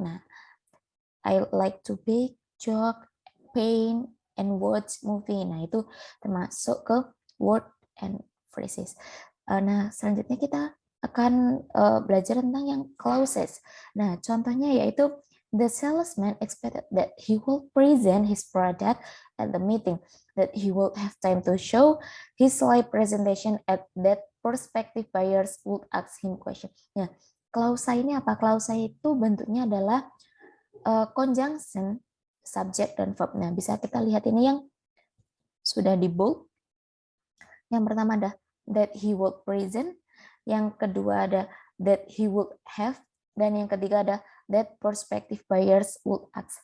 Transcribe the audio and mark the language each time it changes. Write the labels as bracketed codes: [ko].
[en] Nah, I like to bake, jog, paint, and watch movie. [id] Nah, itu termasuk ke word and phrases. Nah, selanjutnya kita akan belajar tentang yang clauses. Nah, contohnya yaitu [en] the salesman expected that he will present his product at the meeting, that he will have time to show his slide presentation at that prospective buyers would ask him question. [id] Nah, klausa ini apa? Klausa itu bentuknya adalah conjunction, subject, dan verb. Nah, bisa kita lihat ini yang sudah di bold. Yang pertama ada [en] that he would present, [id] yang kedua ada [en] that he would have, [id] dan yang ketiga ada [en] that prospective buyers would ask.